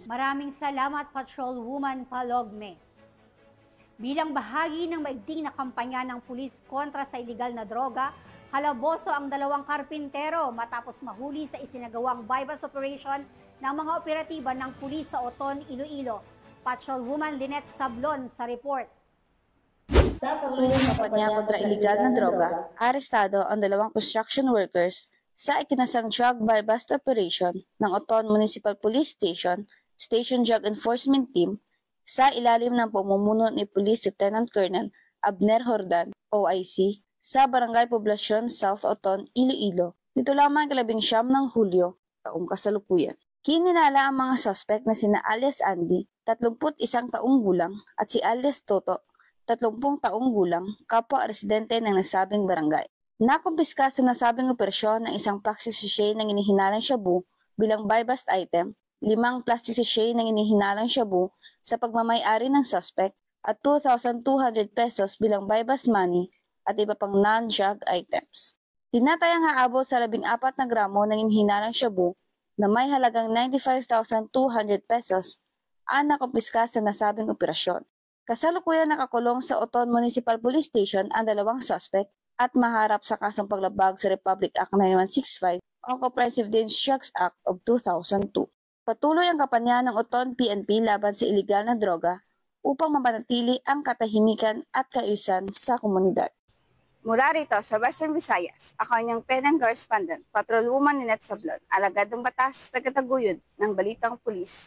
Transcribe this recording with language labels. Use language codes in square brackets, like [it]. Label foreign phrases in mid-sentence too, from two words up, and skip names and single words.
[tl] Maraming salamat, Patrolwoman Falogme. Bilang bahagi ng maigting na kampanya ng pulis kontra sa iligal na droga, halaboso ang 2 karpintero matapos mahuli sa isinagawang [en] bypass operation [tl] ng mga operatiba ng pulis sa Oton, Iloilo. Patrolwoman Lynette Sablon sa report. Sa patuloy na kampanya kontra iligal na droga, arestado ang 2 [en] construction workers [tl] sa ikinasang [en] drug bypass operation [tl] ng Oton Municipal Police Station, Station Drug Enforcement Team, sa ilalim ng pamumuno ni Police Lieutenant Colonel Abner Jordan, OIC, sa Barangay Poblacion, South Oton, Iloilo, nito lamang 19 ng Hulyo, taong kasalukuyan. Kininala ang mga suspect na sina alias Andy, 31 taong gulang, at si alias Toto, 30 taong gulang, kapwa residente ng nasabing barangay. Nakumpiska sa nasabing operasyon ng isang [en] plastic sachet [tl] ng inihinalang shabu bilang [en] buy-bust item, [tl] 5 [en] plastic sachet [tl] ng inihinalang shabu sa pagmamay-ari ng suspect at 2,200 pesos bilang [en] buy-bust money [tl] at iba pang [en] non-drug items. [tl] Tinatayang haabot sa 14 na gramo ng inihinalang shabu na may halagang 95,200 pesos ang nakumpiska sa nasabing operasyon. Kasalukuyan nakakulong sa Oton Municipal Police Station ang 2 suspect at maharap sa kasong paglabag sa Republic Act 9165 o Comprehensive Dangerous Drugs Act of 2002. Patuloy ang kampanya ng Oton PNP laban sa iligal na droga upang mapanatili ang katahimikan at kaayusan sa komunidad. Mula rito sa Western Visayas, ako ang PNN correspondent, Patrolwoman Lynette Sablon, alagad ng batas, tagataguyod ng balitang pulis.